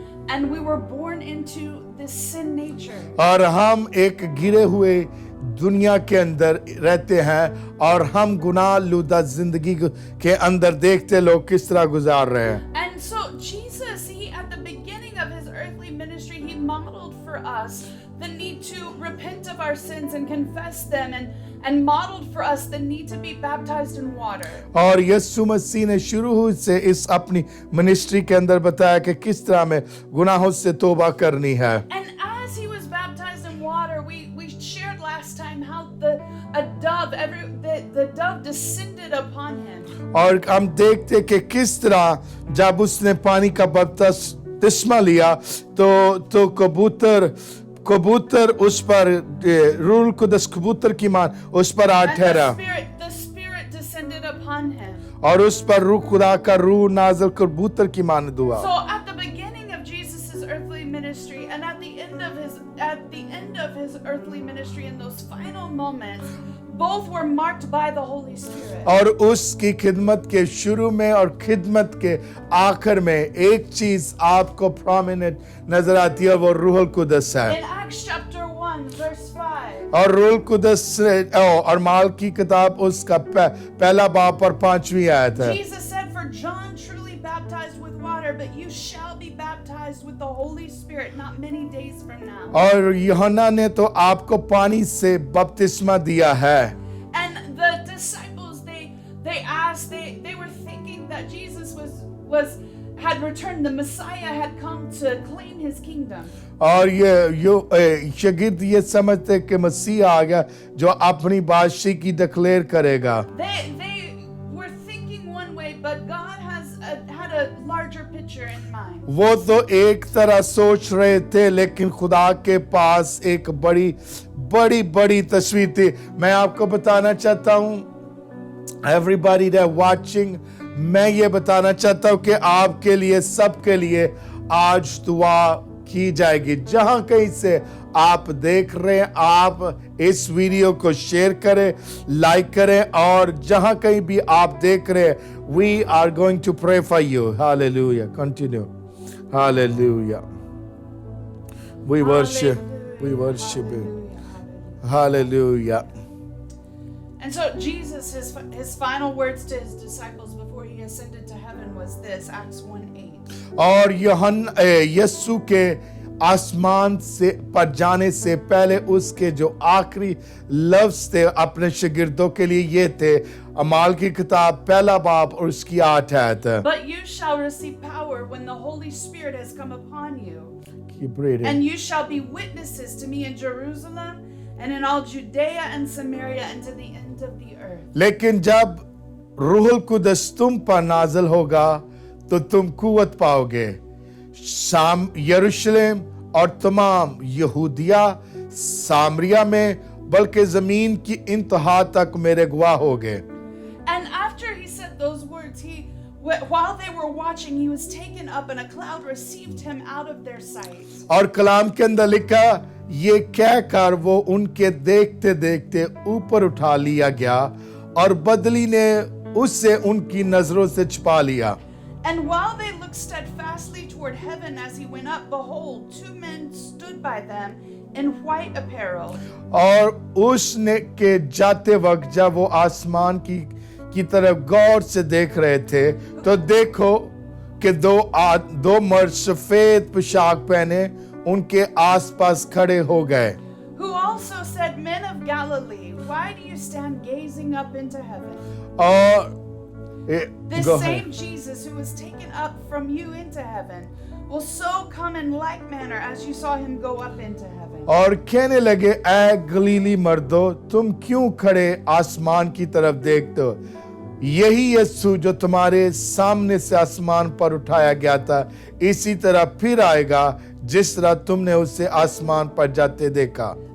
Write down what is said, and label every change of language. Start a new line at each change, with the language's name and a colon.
English: and we were born into this sin nature.
Hindi: और हम एक गिरे हुए दुनिया के अंदर रहते हैं और हम गुनाह लुदा जिंदगी के अंदर देखते लोग किस तरह गुजार रहे हैं.
English: And so Jesus, he at the beginning of his earthly ministry, he modeled for us the need to repent of our sins and confess them, and modeled for us the need to be baptized in water.
Hindi: और यीशु मसीह ने शुरू से इस अपनी ministry के अंदर बताया कि किस तरह में गुनाहों से तौबा करनी है.
English: And as he was baptized in water, we shared last time how the dove descended upon him.
Hindi: और हम देखते कि किस तरह जब उसने पानी का बपतिस्मा लिया तो कबूतर उस पर रूह कुदस कबूतर की मान उस पर आ
English: And
Hindi: ठहरा
English: the Spirit descended upon him.
Hindi: और उस पर रूह खुदा का रूह नाज़िल कबूतर की मान हुआ.
English: So at the beginning of Jesus' earthly ministry, and at the end of his earthly ministry, in those final moments, both were marked by the Holy Spirit.
Hindi: और उसकी खिदमत के शुरू में और खिदमत के आखिर में एक चीज आपको प्रोमिनेंट नजर आती है, वो रूह कुदस
English: In
Hindi: है.
English: Acts chapter 1 verse 5.
Hindi: और रूह कुदस और माल की किताब उसका पहला बाब और 5वीं आयत है.
English: Jesus said, "For John truly baptized with water, but you shall be baptized with the Holy Spirit not many days from now."
Hindi: और यूहन्ना ने तो आपको पानी से बपतिस्मा दिया है.
English: And the disciples, they asked, they were thinking that Jesus had returned, the Messiah had come to claim his kingdom.
Hindi: और ये शागिर्द ये समझते कि मसीह आ गया जो अपनी बादशाही की डिक्लेयर करेगा.
English: They were thinking one way, but God had a larger picture in mind.
Hindi: वो तो एक तरह सोच रहे थे, लेकिन खुदा के पास एक बड़ी तस्वीर थी. मैं आपको बताना चाहता हूँ,
English: everybody that watching,
Hindi: मैं ये बताना चाहता हूँ कि आपके लिए, सबके लिए आज दुआ की जाएगी. जहां कहीं से आप देख रहे हैं, आप इस वीडियो को शेयर करें, लाइक करें, और जहां कहीं भी आप देख रहे हैं,
English: we are going to pray for you. Hallelujah. Continue. Hallelujah. We worship you. Hallelujah. And so Jesus, his final words to his disciples before he ascended to heaven was this, Acts 1:8.
Hindi: और यीशु के आसमान से पर जाने से पहले उसके जो आखिरी लफ्ज थे अपने शागिर्दों के लिए ये थे, अमाल की किताब पहला बाब और उसकी 8 आयत.
English: "But you shall receive power when the Holy Spirit has come upon you. Keep reading. And you shall be witnesses to me in Jerusalem and in all Judea and Samaria and to the end of the earth."
Hindi: लेकिन जब रूहुल कुदस तुम पर नाज़िल होगा तो तुम कुव्वत पाओगे. शाम यरूशलेम और तमाम यहूदिया सामरिया में बल्कि जमीन की इंतहा तक मेरे गवाह होगे.
English: And after he said those words, while they were watching, he was taken up and a cloud received him out of their sight.
Hindi: और कलाम के अंदर लिखा, ये कहकर वो उनके देखते देखते ऊपर उठा लिया गया और बदली ने उससे उनकी नजरों से छिपा लिया.
English: And while they looked steadfastly toward heaven as he went up, behold, 2 men stood by them in white apparel.
Hindi: और उसने के जाते वक्त जब वो आसमान की तरफ गौर से देख रहे थे, तो देखो कि दो मर्द सफेद पोशाक पहने उनके आसपास खड़े हो गए.
English: Who also said, "Men of Galilee, why do you stand gazing up into heaven?
Hindi: और
English: This go same ahead. Jesus who was taken up from you into heaven will so come in like manner as you saw him go up into heaven."
Hindi: और कहने लगे, ऐ गलीली मर्दो, तुम क्यों खड़े आसमान की तरफ देखते हो? यही यीशु जो तुम्हारे सामने से आसमान पर उठाया गया था, इसी तरह फिर आएगा जिस तरह तुमने उसे आसमान पर जाते देखा.